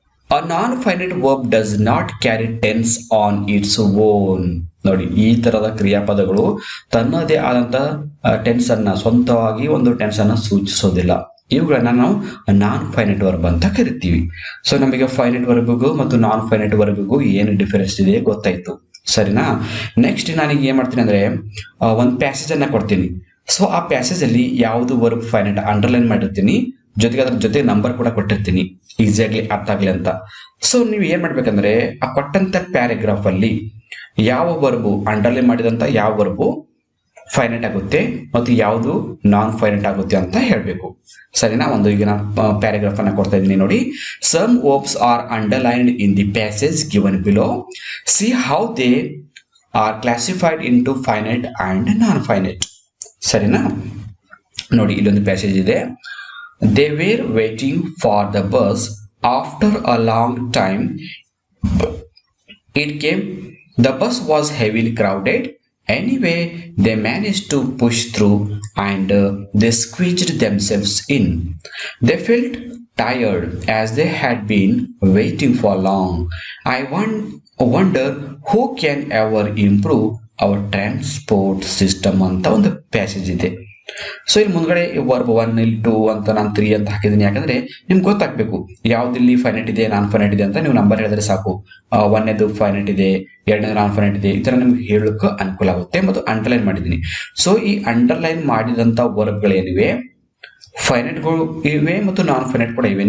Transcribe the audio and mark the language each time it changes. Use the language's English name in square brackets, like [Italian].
[English] A non-finite verb does not carry tense on its own. [Kannada] ನೋಡಿ, ಈ ತರದ ಕ್ರಿಯಾಪದಗಳು ತನ್ನದೇ ಆದಂತ ಟೆನ್ಸ್ ಅನ್ನ, ಸ್ವಂತವಾಗಿ ಒಂದು ಟೆನ್ಸ್ ಅನ್ನ ಸೂಚಿಸೋದಿಲ್ಲ. ಇವುಗಳನ್ನ ನಾವು ನಾನ್ ಫೈನೈಟ್ ವರ್ಬ್ ಅಂತ ಕರಿತೀವಿ. ಸೊ ನಮಗೆ ಫೈನೈಟ್ ವರ್ಬ್ಗೂ ಮತ್ತು ನಾನ್ ಫೈನೈಟ್ ವರ್ಬ್ಗೂ ಏನು ಡಿಫರೆನ್ಸ್ ಇದೆ ಗೊತ್ತಾಯ್ತು, ಸರಿನಾ? ನೆಕ್ಸ್ಟ್ ನಾನೀಗ ಏನ್ ಮಾಡ್ತೀನಿ ಅಂದ್ರೆ, ಒಂದು ಪ್ಯಾಸೇಜ್ ಅನ್ನ ಕೊಡ್ತೀನಿ. ಸೊ ಆ ಪ್ಯಾಸೇಜ್ ಅಲ್ಲಿ ಯಾವುದು ವರ್ಬ್ ಫೈನೈಟ್ ಅಂಡರ್ಲೈನ್ ಮಾಡಿರ್ತೀನಿ, ಜೊತೆಗೆ ಅದ್ರ ಜೊತೆ ನಂಬರ್ ಕೂಡ ಕೊಟ್ಟಿರ್ತೀನಿ, ಈಸಿಯಾಗ್ಲಿ ಅರ್ಥ ಆಗ್ಲಿ ಅಂತ. ಸೊ ನೀವು ಏನ್ ಮಾಡ್ಬೇಕಂದ್ರೆ, ಆ ಕೊಟ್ಟಂತ ಪ್ಯಾರಾಗ್ರಾಫ್ ಅಲ್ಲಿ ಯಾವ ವರ್ಬು ಅಂಡರ್ಲೈನ್ ಮಾಡಿದಂತ ಯಾವ ವರ್ಬು ಫೈನೈಟ್ ಆಗುತ್ತೆ ಮತ್ತು ಯಾವುದು ನಾನ್ ಫೈನೈಟ್ ಆಗುತ್ತೆ ಅಂತ ಹೇಳ್ಬೇಕು, ಸರಿನಾ? ಒಂದು ಈಗ ನಾನು ಪ್ಯಾರಾಗ್ರಾಫ್ ಅನ್ನ ಕೊಡ್ತಾ ಇದ್ದೀನಿ ನೋಡಿ. [English] Some verbs are underlined in the passage given below. See how they are classified into finite and non finite. [Kannada] ಸರಿನಾ? ನೋಡಿ, ಇಲ್ಲೊಂದು ಪ್ಯಾಸೇಜ್ ಇದೆ. [English] They were waiting for the bus. After a long time, it came. The bus was heavily crowded. Anyway, they managed to push through and they squeezed themselves in. They felt tired as they had been waiting for long. I wonder who can ever improve our transport system [Kannada] ಅಂತ ಒಂದು passage ಇದೆ. So ಇಲ್ಲಿ ಮುಂದ್ಗಡೆ verb 1 ಇಲ್ಲಿ 2 ಅಂತ ನಾನು 3 ಅಂತ ಹಾಕಿದ್ದೀನಿ. ಯಾಕಂದ್ರೆ ನಿಮ್ಗೆ ಗೊತ್ತಾಗ್ಬೇಕು ಯಾವ್ದಿಲ್ಲಿ ಫೈನೈಟ್ ಇದೆ ನಾನ್ ಫೈನೈಟ್ ಇದೆ ಅಂತ. ನೀವು ನಂಬರ್ ಹೇಳಿದ್ರೆ ಸಾಕು, 1ನೇದು ಫೈನೈಟ್ ಇದೆ, 2ನೇದು ನಾನ್ ಫೈನೈಟ್ ಇದೆ, ಈ ತರ ನಿಮ್ಗೆ ಹೇಳಕ್ಕೆ ಅನುಕೂಲ ಆಗುತ್ತೆ. ಮತ್ತು ಅಂಡರ್ಲೈನ್ ಮಾಡಿದ್ದೀನಿ. ಸೊ ಈ ಅಂಡರ್ಲೈನ್ ಮಾಡಿದಂತ ವರ್ಬ್ಗಳೇನಿವೆ, ಫೈನೈಟ್ಗಳು ಇವೆ ಮತ್ತು ನಾನ್ ಫೈನೈಟ್ ಕೂಡ ಇವೆ.